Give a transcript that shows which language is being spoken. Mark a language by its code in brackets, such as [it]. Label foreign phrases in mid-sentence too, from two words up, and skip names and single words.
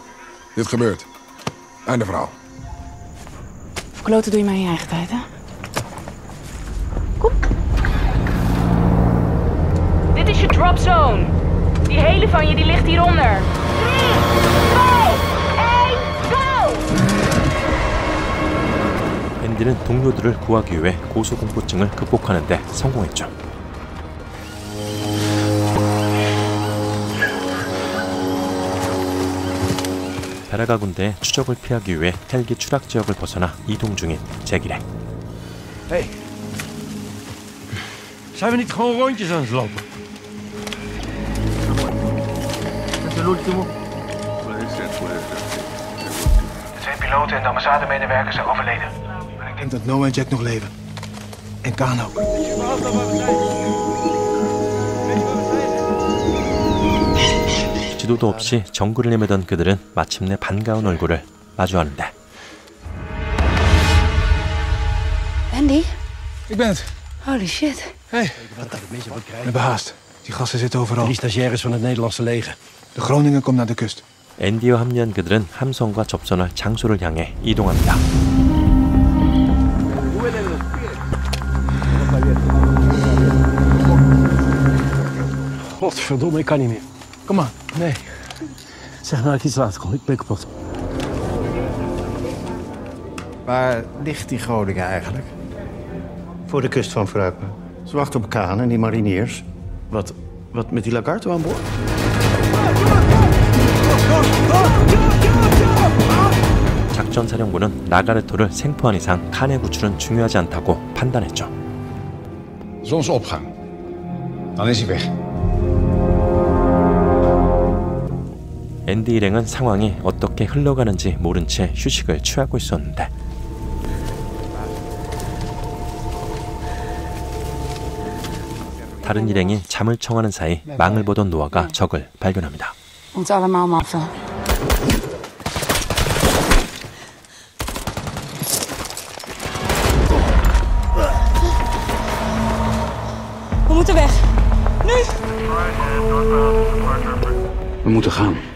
[nl] Dit gebeurt. Einde verhaal. Kloten doe je maar in je eigen tijd, hè? Kom. Dit is je [en] drop zone. [nl] Die hele van je die ligt hieronder. 3, 2, 1, [en] go! [ko] 앤디는 동료들을 구하기 위해 고소공포증을 극복하는 데 성공했죠. 베라가 군대의 추적을 피하기 위해 헬기 추락 지역을 벗어나 이동 중인 잭이래. [nl] Hey. Zijn we niet gewoon rondjes aan het lopen? De 2 piloten en de ambassade-medewerkers zijn overleden. Ik denk dat Noah en Jack nog leven. En Kaan ook. [ko] 지도도 없이 정글을 헤매던 그들은 마침내 반가운 얼굴을 마주하는데. [nl] Andy? Ik ben het. [en] Holy shit. [nl] Hey. We hebben haast. Die gasten zitten overal. 3 stagiaires van het Nederlandse leger. De Groningen komt naar de kust. [ko] 앤디와 합류한 그들은 함선과 접선할 장소를 향해 이동합니다. [nl] Godverdomme, ik kan niet meer. Kom maar. Nee. Zeg nou dat ik iets later kom. Ik ben kapot. Waar ligt die Groningen eigenlijk? Voor de kust van Fruipen. Ze wachten op Kaan en die mariniers. Wat met die Lagarto aan boord? [ko] 작전사령부는 라가르토를 생포한 이상 칸의 구출은 중요하지 않다고 판단했죠. [nl] Zonsopgang. Dan is hij weg. [ko] 앤디 일행은 상황이 어떻게 흘러가는지 모른 채 휴식을 취하고 있었는데. 다른 일행이 잠을 청하는 사이 망을 보던 노아가 적을 발견합니다. [nl] Ons allemaal maffen. We moeten weg. Nu! We moeten gaan.